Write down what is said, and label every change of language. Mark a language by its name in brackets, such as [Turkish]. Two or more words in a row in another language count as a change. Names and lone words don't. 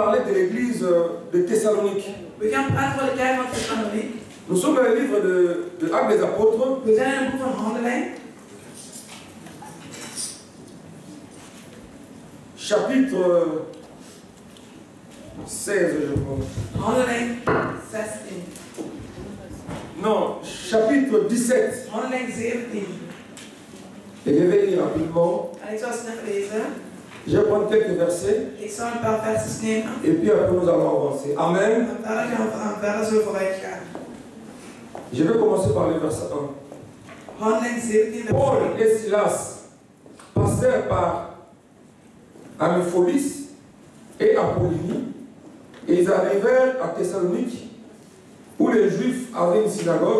[French] de l'église de Thessalonique. [Dutch] We gaan praten voor de kerk van Thessaloniek. [French] Nous sommes dans le livre de Actes des Apôtres. [Dutch] We zijn in het boek van Handelingen. [French] Chapitre 16, je crois. [Dutch] Handelingen 16. [French] Non, chapitre 17. [Dutch] Handelingen 17. [French] Et je vais lire rapidement. [Dutch] En ik zal snel lezen. [French] Je vais prendre quelques versets. [Dutch] Ik zal een paar versjes nemen. [French] Et puis après nous allons avancer. Amen. [Dutch] En verder gaan we verder zo vooruit gaan. [French] Je vais commencer par le verset 1. [Dutch] Handelingen 17. [French] Paul et Silas passèrent par Amipholis et Apollonie, et ils arrivèrent à Thessalonique, où les Juifs avaient une synagogue.